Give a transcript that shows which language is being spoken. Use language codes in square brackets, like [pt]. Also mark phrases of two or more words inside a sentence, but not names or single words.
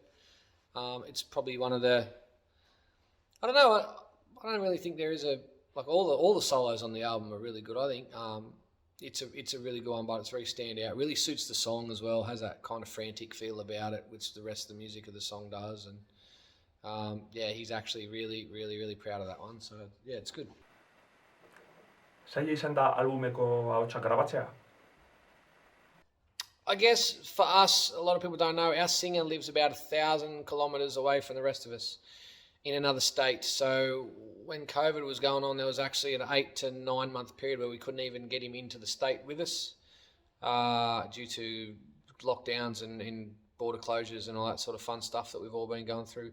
[en] It's probably one of the, I don't know, I don't really think there is all the solos on the album are really good, I think. It's a really good one, but it's very standout. It really suits the song as well, has that kind of frantic feel about it, which the rest of the music of the song does. And he's actually really, really, really proud of that one. So yeah, it's good. [eu] Zaila izan da albumeko ahotsak grabatzea? [en] I guess for us, a lot of people don't know, our singer lives about 1,000 kilometres away from the rest of us in another state. So when COVID was going on, there was actually an 8 to 9 month period where we couldn't even get him into the state with us due to lockdowns and border closures and all that sort of fun stuff that we've all been going through.